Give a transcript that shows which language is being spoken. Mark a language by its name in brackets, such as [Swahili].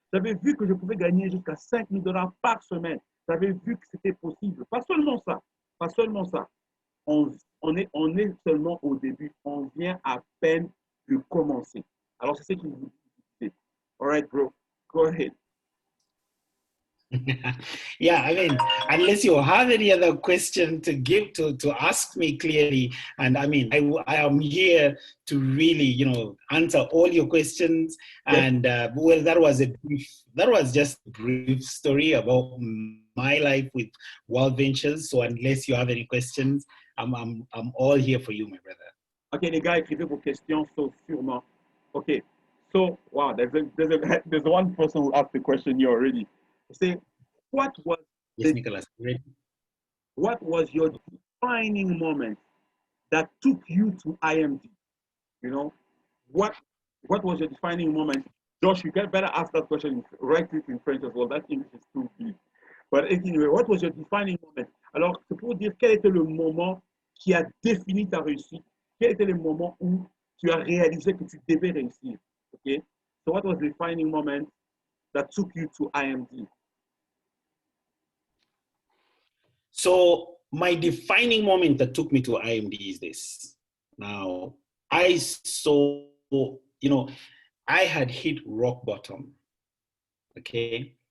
[French] J'avais vu que je pouvais gagner jusqu'à 5 000 $ par semaine. J'avais vu que c'était possible. Pas seulement ça. Pas seulement ça. On est seulement au début. On vient à peine de commencer. Alors, c'est ce qu'il vous dit. [English] All right, bro. Go ahead. Yeah, I mean, unless you have any other question to give to ask me clearly, and I mean, I am here to really, you know, answer all your questions. Yes. And well, that was just a brief story about my life with Worldventures. So unless you have any questions, I'm all here for you, my brother. [French] OK, les gars, écrivez vos questions, so sûrement. OK. [English] So, wow, there's one person who asked the question here already. Say, what was Yes, Nicholas. Ready? what was your defining moment that took you to IMD? You know, what was your defining moment? Josh, you can better ask that question. Write it in French as well. That English is too deep. But anyway, what was your defining moment? [French] Alors, c'est pour dire quel était le moment qui a défini ta réussite. Quel était le moment où tu as réalisé que tu devais réussir? [English] Okay. So, what was the defining moment that took you to IMD? So my defining moment that took me to IMD is this. Now, I saw, you know, I had hit rock bottom. Okay.